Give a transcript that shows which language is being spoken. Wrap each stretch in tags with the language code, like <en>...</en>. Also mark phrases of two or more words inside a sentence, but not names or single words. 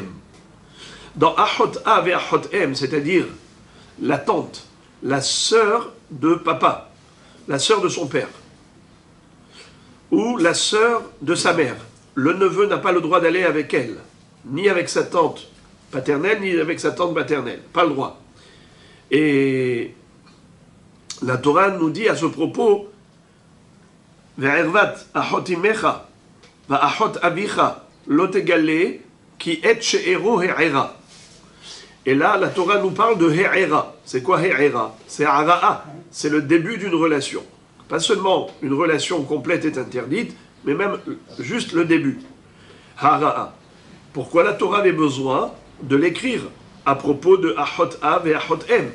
<fr>Dans</fr> <he>אחות אב ואחות אם,</he> <fr>c'est-à-dire la tante, la sœur de papa, la sœur de son père, ou la sœur de sa mère. Le neveu n'a pas le droit d'aller avec elle, ni avec sa tante paternelle, ni avec sa tante maternelle. Pas le droit. Et la Torah nous dit à ce propos,</fr> <he>וְעֶרְוַת אֲחוֹת אִמְּךָ וַאֲחוֹת אָבִיךָ לֹא תְגַלֵּה כִּי אֶת שְׁאֵרוֹ הֶעֱרָה.</he> <fr>Et là, la Torah nous parle de he'era. C'est quoi he'era? C'est hara'a. C'est le début d'une relation. Pas seulement une relation complète est interdite, mais même juste le début. Hara'a. pourquoi la Torah avait besoin de l'écrire à propos de</fr> <he>אחות אב</he> <fr>et</fr> <he>אחות אם?</he>